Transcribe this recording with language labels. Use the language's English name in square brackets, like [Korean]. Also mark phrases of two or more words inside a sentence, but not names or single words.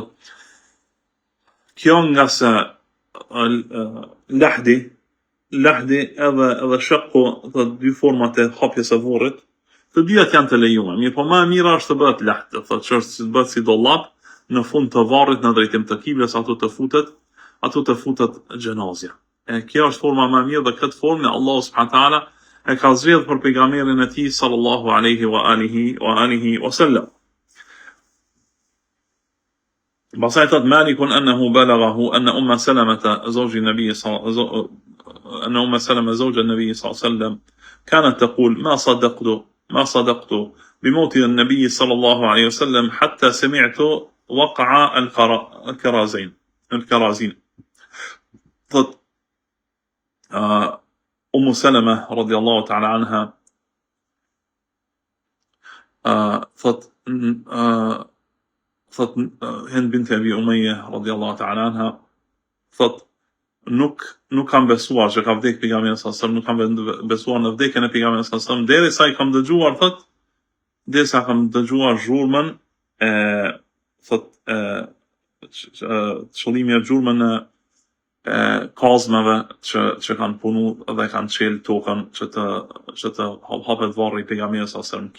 [Albanian] Thotë kjo nga se lahdi edhe shakku dhe dy format e hapjes e varrit, të dyat janë të lejuara. Mirë, po më e mira është të bëhet lahd, thotë që është të bëhet si dollap në fund të varrit në drejtim të kiblës, atu të futet xhenazja. E kjo është forma më e mirë dhe këtë formë Allahu [Arabic] سبحانه وتعالى [Albanian] e ka zgjedhur për pejgamberin e tij [Arabic] صلى الله عليه وآله وسلم. بصيت مالك أنه بلغه أن أم سلمة زوج النبي زوج النبي صلى الله عليه وسلم كانت تقول ما صدقت بموت النبي صلى الله عليه وسلم حتى سمعت وقع الكرازين. أم سلمة رضي الله تعالى عنها [Albanian] thot Hind bint Abi Umayya [Arabic] رضي الله تعالى عنها [Albanian] thot nuk kam besuar që ka vdek pejgamberi [Arabic] صلى الله عليه وسلم, [Albanian] nuk kam besuar në vdekjen e pejgamberit [Arabic] صلى الله عليه وسلم [Albanian] derisa i kam dëgjuar thot derisa kam dëgjuar zhurmën çllimi i zhurmën e kazmave që kanë punu dhe kanë çel tokën që të hapet varri i pejgamberit [Arabic] صلى الله عليه وسلم.